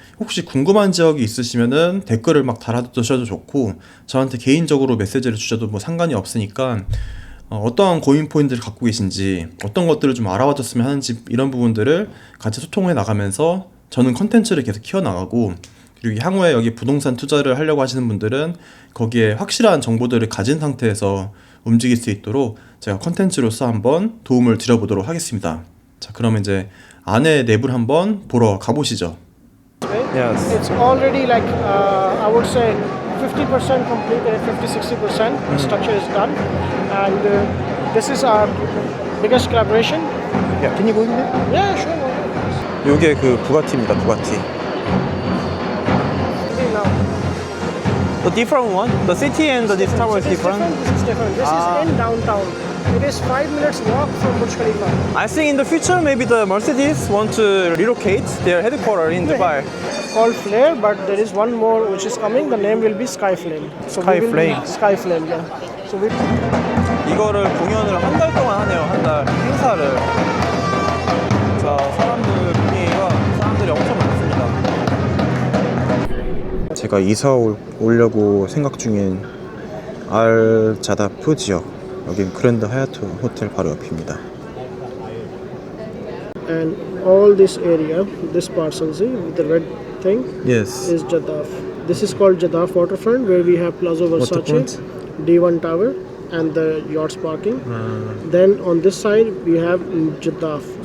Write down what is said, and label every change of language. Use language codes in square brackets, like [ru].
[ko] 혹시 궁금한 지역이 있으시면은 댓글을 막 달아두셔도 좋고, 저한테 개인적으로 메시지를 주셔도 뭐 상관이 없으니까, 어떠한 고민 포인트를 갖고 계신지, 어떤 것들을 좀 알아봐줬으면 하는지, 이런 부분들을 같이 소통해 나가면서 저는 컨텐츠를 계속 키워나가고, 그리고 향후에 여기 부동산 투자를 하려고 하시는 분들은 거기에 확실한 정보들을 가진 상태에서 움직일 수 있도록 제가 컨텐츠로서 한번 도움을 드려보도록 하겠습니다. 자, 그럼 이제 안에 내부를 한번 보러 가보시죠. [en] Yes. It's already like I would say 50% complete and 50-60% the structure is done, and this is our biggest collaboration. Yeah, can you go in there? Yeah, sure. [ko] 요게 그 부가티입니다, 부가티. [en] Now, The different one? The city and this tower is different? This is different. This is in downtown. It is 5 minutes walk from Burj Khalifa. I think in the future maybe the Mercedes want to relocate their headquarters in Dubai. Called Flare, but there is one more which is coming. The name will be Skyflame. So we will be- Skyflame. Skyflame, yeah. So we [ko] 이거를 공연을 한 달 동안 하네요. 한 달 행사를. 자, 사람들이 엄청 많습니다. 제가 이사 오려고 생각 중인 알 자다프 지역. 여긴 그랜드 하얏트 호텔 바로 옆입니다. [en] and all this area, this parcel, see with the red thing, Yes. is Jadaf. This is called Jadaf Waterfront, where we have Plaza Versace, Waterfront? D1 Tower, and the yachts parking. Then on this side we have Jadaf.